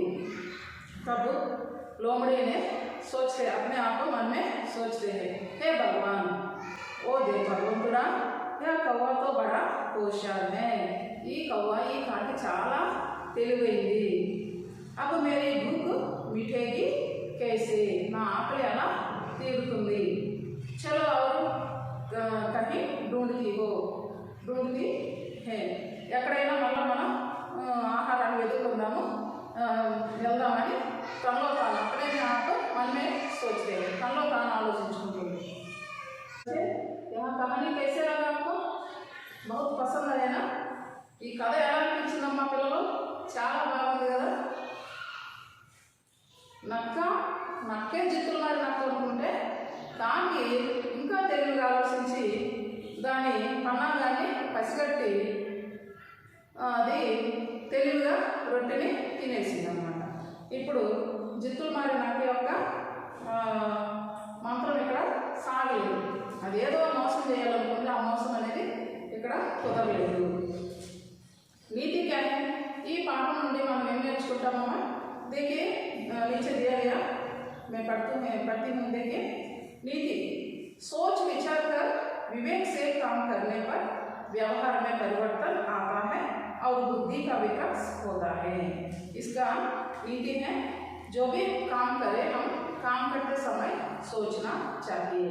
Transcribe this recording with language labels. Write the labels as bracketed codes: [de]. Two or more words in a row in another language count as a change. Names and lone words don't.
[hi] तब लोमड़ी ने सोचते, अपने आप को मन में सोचते हैं, हे भगवान, [te] ఓ దేవ భగవంతుడా, [hi] यह कौवा तो बड़ा होशियार है, [te] ఈ కవ్వ ఈ కాకి చాలా తెలివైంది. [hi] अब मेरी भूख मिटेगी कैसे, [te] నా ఆకలి ఎలా తీరుతుంది? [hi] చలో और कहीं ढूंढती है, [te] ఎక్కడైనా మళ్ళీ మనం ఆహారాన్ని వెతుకుందాము, వెళ్దామని తనలో తాను అక్కడే నాకు మనమే [hi] सोचते हैं, [te] తనలో తాను ఆలోచించుకుంటుంది. [hi] यहाँ कहानी कैसे लगा आपको? बहुत पसंद है ना? [te] ఈ కథ ఎలా అనిపించిందమ్మా పిల్లలు? చాలా బాగుంది కదా. నక్కే జిత్తులు మరి నక్క అనుకుంటే దానికి ఇంకా తెలివిగా ఆలోచించి దాని పన్నాగాన్ని పసిగట్టి అది తెలివిగా రొట్టెని తినేసింది అన్నమాట. ఇప్పుడు జిత్తులు మారి నక్క యొక్క మంత్రం ఇక్కడ సాగలేదు. అదేదో మోసం చేయాలనుకుంటే ఆ మోసం అనేది ఇక్కడ కుదరలేదు. [hi] नीति क्या है? [te] ఈ పాఠం నుండి మనం ఏం నేర్చుకుంటామమ్మా? [hi] देखिए नीचे दिया गया, मैं पढ़ती हूँ. देखिए नीति, सोच विचार कर विवेक से काम करने पर व्यवहार में परिवर्तन आता है और बुद्धि का विकास होता है. इसका नीति है, जो भी काम करें हम काम करते समय सोचना चाहिए.